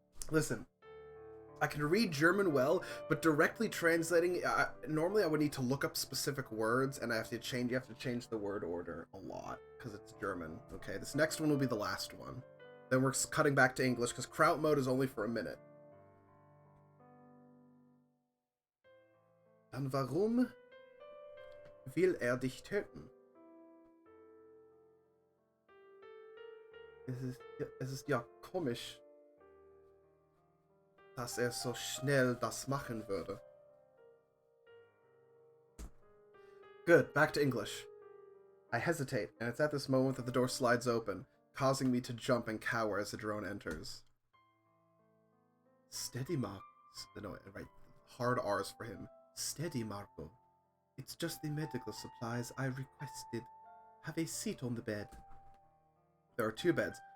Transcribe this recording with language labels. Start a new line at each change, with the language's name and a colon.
English: Listen, I can read German well, but directly translating... normally I would need to look up specific words, and you have to change the word order a lot, because it's German, okay? This next one will be the last one. Then we're cutting back to English, because Kraut mode is only for a minute.
German: Dann warum will er dich töten? Es ist ja komisch, dass er so schnell das machen würde.
English: Good, back to English. I hesitate, and it's at this moment that the door slides open, causing me to jump and cower as the drone enters. Steady, Marco. No, right. Hard R's for him. Steady, Marco. It's just the medical supplies I requested. Have a seat on the bed. There are two beds.